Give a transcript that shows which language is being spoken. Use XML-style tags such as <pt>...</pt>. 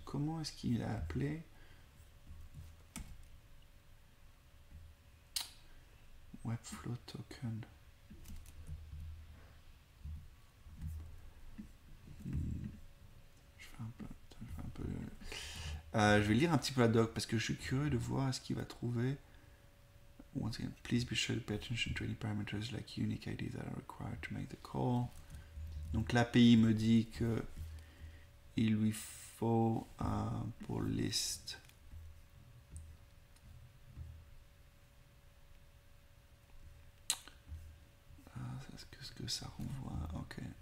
<fr>Comment est-ce qu'il a appelé Webflow Token? Je fais un peu. Je vais lire un petit peu la doc parce que je suis curieux de voir ce qu'il va trouver.</fr> <en>Once again, please be sure to pay attention to any parameters like unique IDs that are required to make the call.</en> <fr>Donc l'API me dit que il lui faut pour list que ça renvoie? Ok.</fr>